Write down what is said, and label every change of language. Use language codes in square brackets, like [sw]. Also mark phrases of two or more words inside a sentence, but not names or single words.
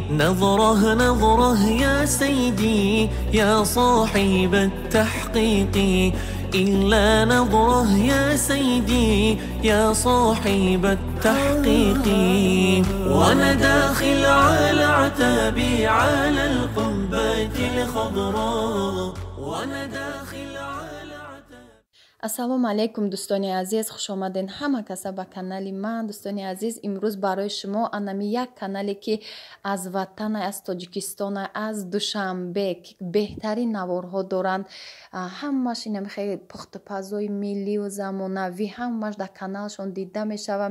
[ar] نظره نظره يا سيدي يا صاحب التحقيق، إلا نظره يا سيدي يا صاحب التحقيق. وأنا داخل على عتابي على القنبة الخضراء، وأنا داخل على عتابي. [tg] ассалому алейкум дӯстони азиз, хуш омаден ҳама каса ба канали ман. Дӯстони азиз, имрӯз барои шумо анами як канале ки аз ватана, аз Тоҷикистона, аз Душанбе беҳтарин наворҳо доранд, ҳамаш инами хеле пухтупазои миллию замонавӣ, ҳамаш дар каналшон дида мешавад.